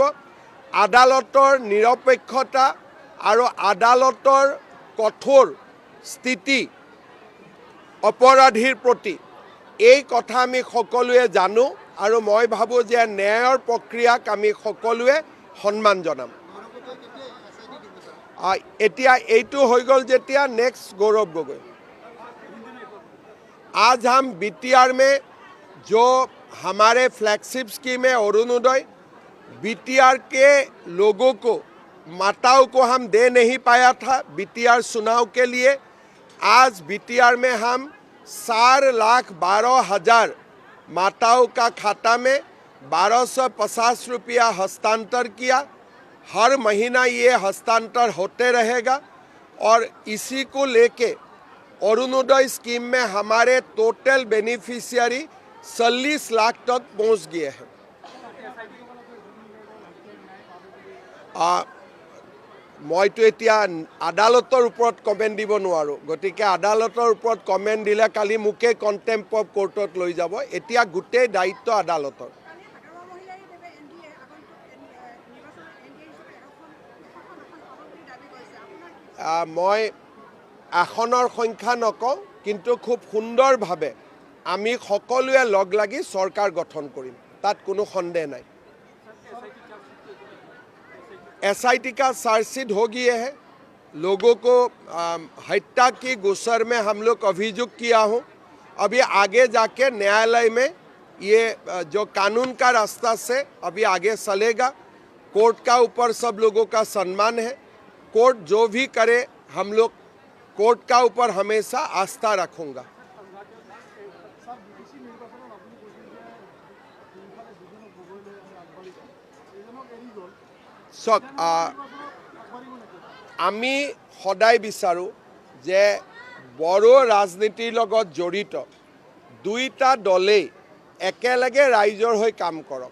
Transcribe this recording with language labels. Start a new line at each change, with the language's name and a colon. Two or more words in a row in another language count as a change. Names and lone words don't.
Assamese: আদালতৰ নিৰপেক্ষতা আৰু আদালতৰ কঠোৰ স্থিতি অপৰাধীৰ প্ৰতি, এই কথা আমি সকলোৱে জানো আৰু মই ভাবোঁ যে ন্যায়ৰ প্ৰক্ৰিয়াক আমি সকলোৱে সন্মান জনাম। এতিয়া এইটো হৈ গ'ল যেতিয়া নেক্সট गौरव गोगोई।
Hindi: आज हम BTR में जो हमारे फ्लैगशिप स्कीम है अरुणोदय, BTR के लोगों को, माताओं को हम दे नहीं पाया था BTR चुनाव के लिए। आज BTR में हम 4,12,000 माताओं का खाता में 1,250 रुपया हस्तांतर किया। हर महीना ये हस्तांतर होते रहेगा और इसी को लेके अरुणोदय स्कीम में हमारे
English: total beneficiary
Hindi: 40 लाख तक पहुंच गए हैं।
Assamese: মইতো এতিয়া আদালতৰ ওপৰত কমেণ্ট দিব নোৱাৰোঁ, গতিকে আদালতৰ ওপৰত কমেণ্ট দিলে কালি মোকে
English: contempt of court
Assamese: লৈ যাব। এতিয়া গোটেই দায়িত্ব আদালতৰ। মই আসনৰ সংখ্যা নকওঁ, কিন্তু খুব সুন্দৰভাৱে আমি সকলোৱে লগ লাগি চৰকাৰ গঠন কৰিম, তাত কোনো সন্দেহ নাই।
Hindi: SIT का चार्जशीट हो गया है। लोगों को हत्या की गुस्सर में हम लोग अभियुक्त किया हूँ। अभी आगे जाके न्यायालय में ये जो कानून का रास्ता से अभी आगे चलेगा। कोर्ट का ऊपर सब लोगों का सम्मान है। कोर्ट जो भी करे, हम लोग कोर्ट का ऊपर हमेशा आस्था रखूँगा।
Assamese: চক আমি সদায় বিচাৰোঁ যে বড়ো ৰাজনীতিৰ লগত জড়িত দুইটা দলেই একেলগে ৰাইজৰ হৈ কাম কৰক।